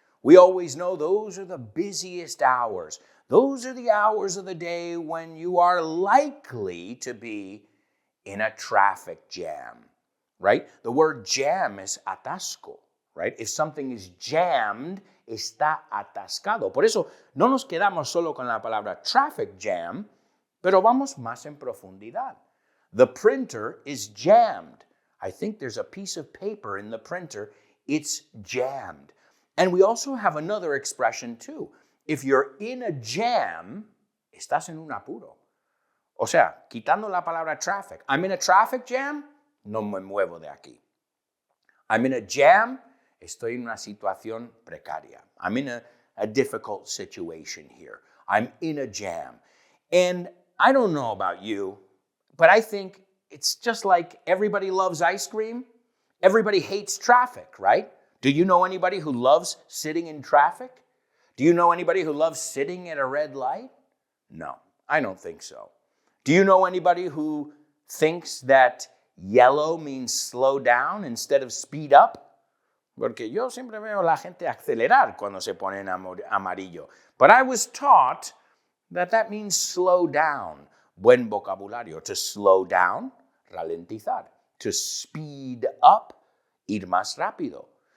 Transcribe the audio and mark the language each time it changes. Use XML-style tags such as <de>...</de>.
<en>We always know those are the busiest hours. Those are the hours of the day when you are likely to be in a traffic jam, right? The word jam is atasco, right? If something is jammed,</en> <es>está atascado. Por eso no nos quedamos solo con la palabra traffic jam, pero vamos más en profundidad.</es> <en>The printer is jammed. I think there's a piece of paper in the printer. It's jammed. And we also have another expression too. If you're in a jam,</en> <es>estás en un apuro. O sea, quitando la palabra traffic.</es> <en>I'm in a traffic jam,</en> <es>no me muevo de aquí.</es> <en>I'm in a jam,</en> <es>estoy en una situación precaria.</es> <en>I'm in a difficult situation here. I'm in a jam. And I don't know about you, but I think it's just like everybody loves ice cream. Everybody hates traffic, right? Do you know anybody who loves sitting in traffic? Do you know anybody who loves sitting at a red light? No, I don't think so. Do you know anybody who thinks that yellow means slow down instead of speed up?</en> <es>Porque yo siempre veo a la gente acelerar cuando se pone en amarillo.</es> <en>But I was taught that that means slow down.</en> <es>Buen vocabulario.</es> <en>To slow down,</en> <es>ralentizar.</es> <en>To speed up,</en> <es>ir más rápido.</es>